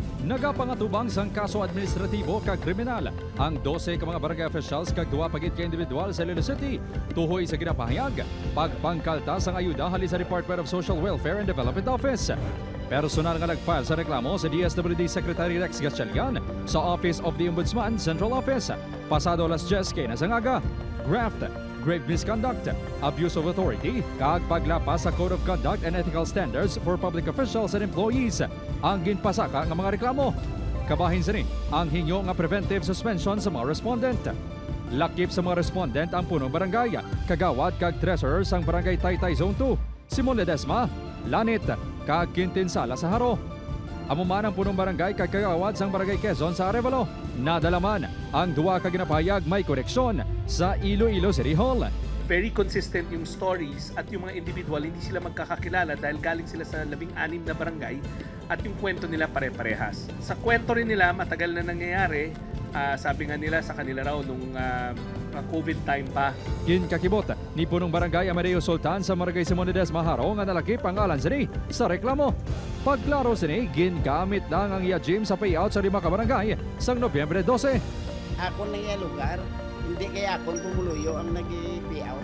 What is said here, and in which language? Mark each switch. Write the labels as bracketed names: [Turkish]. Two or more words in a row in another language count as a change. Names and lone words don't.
[Hiligaynon] Nagapangatubang sang kaso administratibo kag kriminal ang 12 ka mga barangay officials kag duwa pagit ka individual sa Iloilo City tuhoy sa ginapahayag pagpangkalta sang ayuda hali sa [English] Department of Social Welfare and Development Office. [Hiligaynon] Personal nga nagfile sa reklamo sa DSWD Secretary Rex Gatchalian sa [English] Office of the Ombudsman Central Office. [Hiligaynon] Pasado alas 10 kay nasangaga, [English] graft, grave misconduct, abuse of authority, [Hiligaynon] kag paglapas sa [English] Code of Conduct and Ethical Standards for Public Officials and Employees [Hiligaynon] ang ginpasaka ng mga reklamo. Kabahin sini ang hinyo nga [English] preventive suspension [Hiligaynon] sa mga respondent. Lakip sa mga respondent ang [Filipino] punong barangay, [Hiligaynon] kagawad kag treasurer sang barangay Taytay Zone 2, Simon Ledesma, Lanit, kag Quintin-Sala sa Haro. Amuman ang [Filipino] punong barangay [Hiligaynon] kag kagawad sang barangay Quezon sa Arevalo. Nadalaman ang duwa ka ginapahayag may koreksyon sa Iloilo City Hall. [English] Very consistent [Filipino] yung stories at yung mga individual, hindi sila magkakakilala dahil galing sila sa 16 na barangay at yung kwento nila pare-parehas. Sa kwento rin nila, matagal na nangyayari, sabi nga nila sa kanila raw nung COVID time pa. [Hiligaynon] Kinkakibot ni [Filipino] punong barangay [Hiligaynon] Amadeo Sultan sa barangay Simon Ledesma Haro nga nalakip ang alan sini sa reklamo. Pagklaro sini, gingamit lang ang iya gym sa payout sa 5 ka barangay sang Nobyembre 12. [Filipino] Ako na yung lugar, hindi kaya akong tumuluyo ang nag-payout.